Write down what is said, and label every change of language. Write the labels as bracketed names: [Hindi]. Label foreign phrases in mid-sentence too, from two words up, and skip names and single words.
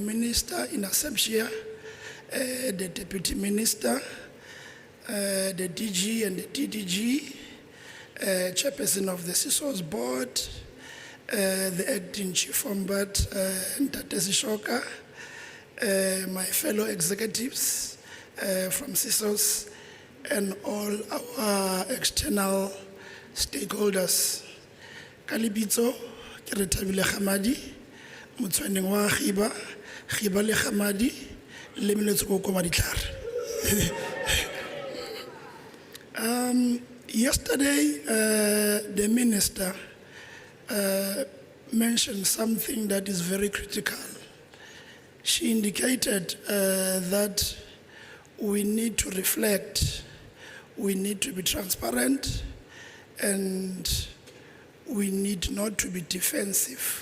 [English] Minister in absentia, the Deputy Minister, the DG and the DDG, Chairperson of the Csos Board, the Acting Chief Ombudsman, Ntate Sishoka, my fellow executives from Csos, and all our external stakeholders. [Southern Sotho] Kalibitso, ke re Thabile Khamadi, motshwaneng wa Khiba le Khamadi, le Meletso ko Maditlhare. [English] Yesterday, the minister mentioned something that is very critical. She indicated that we need to reflect, we need to be transparent, and we need not to be defensive.